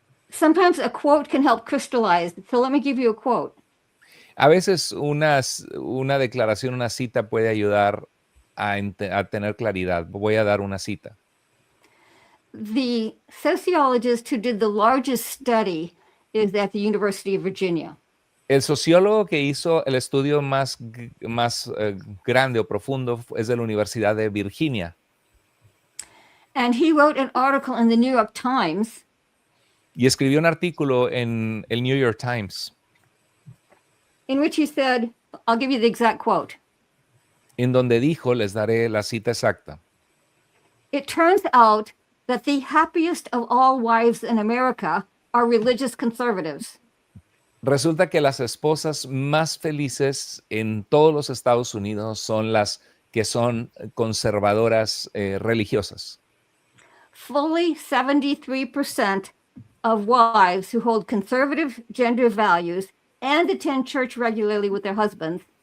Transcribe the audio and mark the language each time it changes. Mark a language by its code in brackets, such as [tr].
[en] Sometimes a quote can help crystallize. So let me give you a quote. [es] A veces una declaración, una cita puede ayudar a tener claridad. Voy a dar una cita. [en] The sociologist who did the largest study is at the University of Virginia. [es] El sociólogo que hizo el estudio más grande o profundo es de la Universidad de Virginia. [en] And he wrote an article in the New York Times [es] Y escribió un artículo en el New York Times [en] in which he said, I'll give you the exact quote. [es] en donde dijo, les daré la cita exacta: [en] It turns out that the happiest of all wives in America are religious conservatives. [es] resulta que las esposas más felices en todos los Estados Unidos son las que son conservadoras religiosas. [en] Fully 73% of wives who hold conservative gender values and attend church regularly with their husbands